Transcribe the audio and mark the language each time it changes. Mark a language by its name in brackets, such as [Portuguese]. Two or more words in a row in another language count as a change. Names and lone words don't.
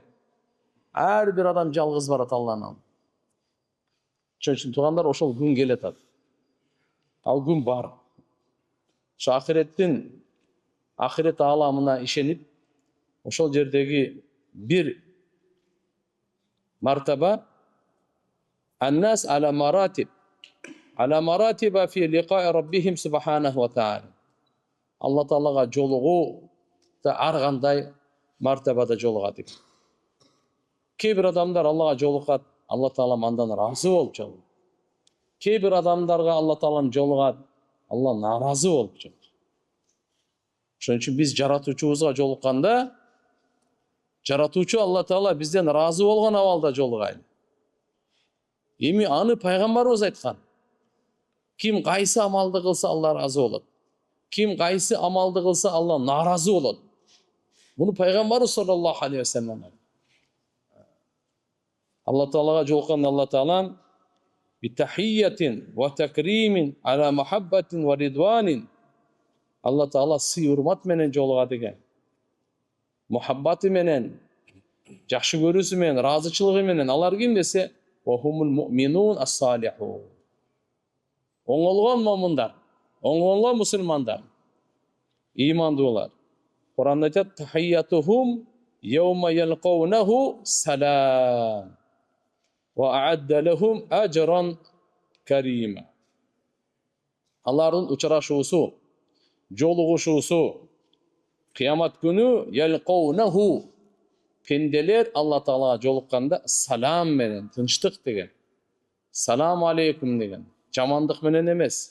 [Kyrgyz] Ар бир адам жалгыз барат Алланын алдына. Ошон үчүн туугандар, ошол күн келет ат. Ал күн бар. Ошо ахирет ааламына ишенип, ошол жердеги бир мартаба [Arabic] الناس على مراتب في لقاء ربهم سبحانه وتعالى. [Kyrgyz] Алла таалага жолугуу ар кандай мартабада жолугат экен. Кээ бир адамдар Аллага жолугат, Алла таала андан ыраазы болуп жолугат. Кээ бир адамдарга Алла таалам жолугат, Алла наразы болуп жолугат. Ошон үчүн биз жаратуучубузга жолукканда, жаратуучу Алла таала бизден ыраазы болгон абалда жолугайлы. Эми аны пайгамбарыбыз айткан. Ким кайсы амалды кылса Алла ыраазы болот. Ким кайсы амалды кылса Алла наразы болот. Буну пайгамбарыбыз [Arabic] صلى الله عليه وسلم. [Kyrgyz] Алла таалага жолукканда Алла таалам [Arabic] بتحية وتكريم على محبة ورضوان. [Kyrgyz] Алла таала сый урмат менен жолугат экен. Мухаббаты менен, жакшы көрүүсү менен, ыраазычылыгы менен. Алар ким десе, [Arabic] وهم المؤمنون الصالحون. [Kyrgyz] Оңолгон момундар, оңолгон мусулмандар, ыймандуулар. Куранда айтат: [Arabic] "تحيتهم يوم يلقونه سلام وأعد لهم أجرا كريما." [Kyrgyz] Алардын учурашуусу, жолугушуусу кыямат күнү ялқаунаху, пенделер Алла таалага жолукканда салам менен, тынчтык деген. [Arabic] السلام عليكم [Kyrgyz] деген. Жамандык менен эмес.